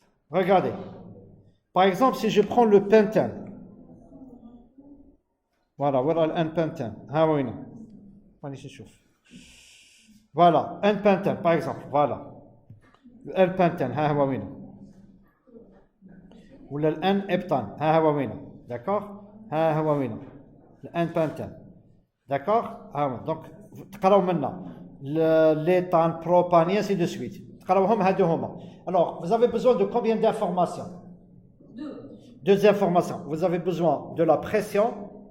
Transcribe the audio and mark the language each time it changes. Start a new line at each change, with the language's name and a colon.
French: Regardez. Par exemple, si je prends le pentane. Voilà, voilà le N pentane.
Arabic: ها هو هنا. مانيش نشوف.
French: Voilà, N pentane par exemple. Voilà. Le L pentane
Arabic: ها هو هنا. ولا ال N heptane ها هو هنا.
French: D'accord?
Arabic: ها هو هنا.
French: Le N pentane. D'accord?
Arabic: ها هو.
French: Donc
Arabic: تقراو منا
French: l'éthane, propane et ainsi de suite.
Arabic: تقراوهم هادو هما.
French: Alors, vous avez besoin de combien d'informations? Deux informations. Vous avez besoin de la pression.